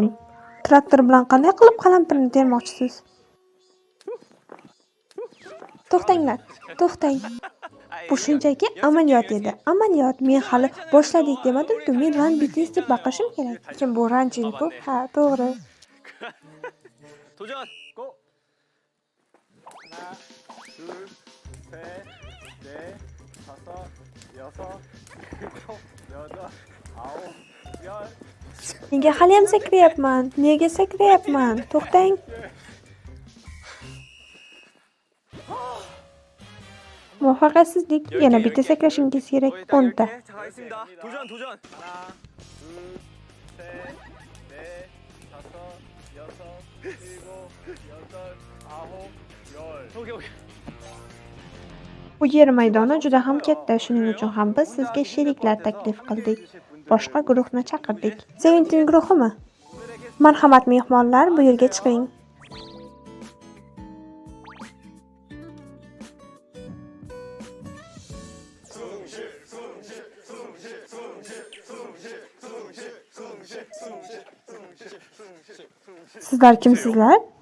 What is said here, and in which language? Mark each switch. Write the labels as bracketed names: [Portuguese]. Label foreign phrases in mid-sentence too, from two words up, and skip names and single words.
[Uzbek] Traktor bilan qanday qilib qalampirni termoqchisiz? To'xtang. Bu shunchaki amaliyot edi. Amaliyot. Men hali boshladik demadim-ku. Men run bitnis deb baqirishim kerak. Lekin bu ranjin-ku. Ha, to'g'ri. [Korean] 도전! 고! 하나, 둘, 셋, 넷, 다섯, 여섯, 일곱, 여덟, 아홉, 열. [Uzbek] Nega hali ham sakrayapman? Nega sakrayapman? To'xtang. Muvaffaqiyatsizlik. Yana bitta sakrashingiz kerak. 10 ta. [Korean] 도전! 하나, 둘, 셋, 넷, 다섯, 여섯, 일곱, 여덟, 아홉, 열. 오케이. [Uzbek] Bu yer maydoni juda ham katta. Shuning uchun ham biz sizga sheriklar taklif qildik. Boshqa guruhni chaqirdik. 17 guruhimi? Marhamat mehmonlar, bu yerga chiqing. Sizlar kimsizlar?